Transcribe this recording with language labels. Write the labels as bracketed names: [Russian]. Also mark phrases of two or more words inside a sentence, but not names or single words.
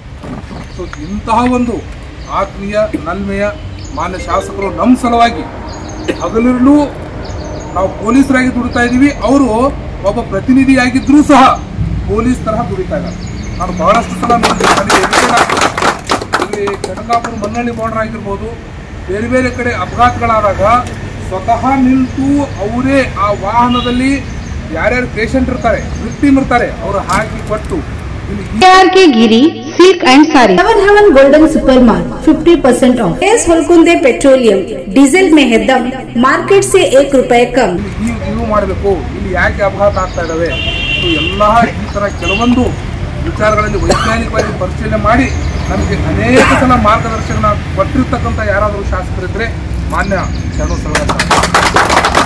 [Kannada] ಸೊ ಇಂತಹ ಒಂದು ಆತ್ಮೀಯ ನಲ್ಮೆಯ ಮಾನ್ಯ ಶಾಸಕರು ನಮ್ಮ ಸಲುವಾಗಿ ಹಗಲಿರುಳು ನಾವು ಪೊಲೀಸರಾಗಿ ದುಡಿತಾ ಇದ್ದೀವಿ, ಅವರು ಒಬ್ಬ ಪ್ರತಿನಿಧಿಯಾಗಿದ್ದರೂ ಸಹ ಪೊಲೀಸ್ ತರಹ ದುಡಿತಾ ಇದ್ದಾರೆ। ನಾನು ಬಹಳಷ್ಟು ಸಲ ನೋಡಿದ್ದೀನಿ, ಇಲ್ಲಿ ಕನಕಾಪುರ ಮನ್ನಳ್ಳಿ ಬಾರ್ಡರ್ ಆಗಿರ್ಬೋದು, ಬೇರೆ ಬೇರೆ ಕಡೆ ಅಪಘಾತಗಳಾದಾಗ ಸ್ವತಃ ನಿಂತು ಅವರೇ ಆ ವಾಹನದಲ್ಲಿ ಯಾರ್ಯಾರು ಪೇಷಂಟ್ ಇರ್ತಾರೆ, ವಿಕ್ಟಿಮ್ ಇರ್ತಾರೆ, ಅವರು ಹಾಕಿ ಕೊಟ್ಟು [Hindi] के गिरी सिल्क एंड साड़ी। सेवन हेवन गोल्डन सुपर मार्ट 50% ऑफ। एस होलकुंदे पेट्रोलियम डीजल में है दम, मार्केट से 1 रुपए कम। [Kannada] ಇವು ಮಾಡಬೇಕು, ಇಲ್ಲಿ ಯಾಕೆ ಅಪಘಾತ ಆಗ್ತಾ ಇದಾವೆ, ಎಲ್ಲ ಈ ತರ ಕೆಲವೊಂದು ವಿಚಾರಗಳಲ್ಲಿ ವೈಜ್ಞಾನಿಕವಾಗಿ ಪರಿಶೀಲನೆ ಮಾಡಿ ನಮಗೆ ಅನೇಕ ಸಲ ಮಾರ್ಗದರ್ಶನ ಕೊಟ್ಟಿರ್ತಕ್ಕಂಥ ಯಾರಾದರೂ ಶಾಸಕರಿದ್ರೆ ಮಾನ್ಯ ಶರಣು ಸಾಲ್ಗಾರ್